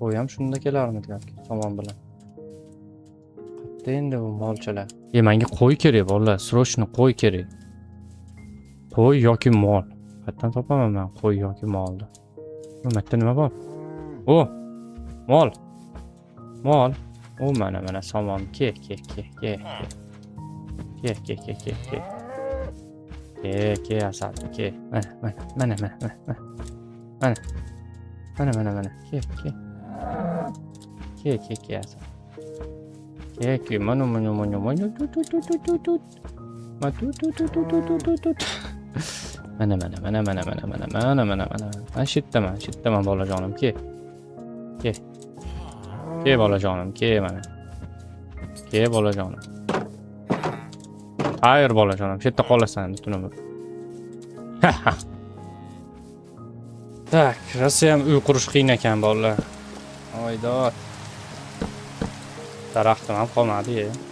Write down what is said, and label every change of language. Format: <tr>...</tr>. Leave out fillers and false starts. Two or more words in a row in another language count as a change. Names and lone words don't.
<uz>Qo'y ham shunda kelarmidi yoki somon bilan. Qayerda endi bu molchalar? Menga qo'y kerak bolalar, srochni qo'y kerak. Qo'y yoki mol. Qayerdan topaman men qo'y yoki molni? Bu yerda nima bor? O, mol. Mol. O, mana somon. Ke. Ke asal. Ke. Mana. Ke asal. Ke mana. Mana. Shitdaman bolajonim. Ke. Ke bolajonim, ke mana. Ke bolajonim. Hayır bolajonim, shu yerda qolasan tunimi. Tak, rosa ham uy qurish qiyin ekan bolalar. Oydod. Daraxtim ham qolmadi-ya.</uz>